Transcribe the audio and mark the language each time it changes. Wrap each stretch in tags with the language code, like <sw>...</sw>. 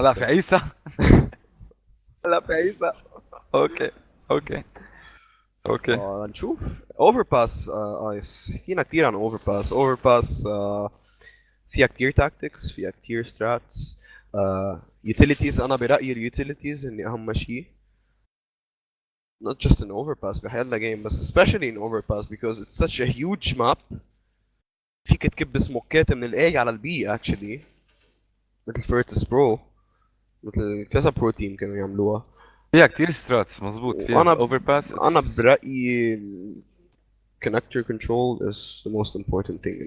<ar>هلا في عيسى. هلا في عيسى. اوكي نشوف اوفر باس. ايس حكينا كثير عن اوفر باس. اوفر باس فيها كثير تاكتكس، فيها كثير ستراتس. يوتيليتيز، انا برايي اليوتيليتيز هن اهم شيء.</ar> <en>not just in overpass</en> <ar>بحياتنا</ar> <en>game بس especially in overpass because it's such a huge map.</en> <ar>فيك تكب سموكات من الاي على البي actually، مثل فيرتس برو، مثل كذا برو تيم كانوا يعملوها. فيها كتير ستراتس مزبوط. فيها اوفر باس. انا برايي</ar> <en>connector control is the most important thing in</en>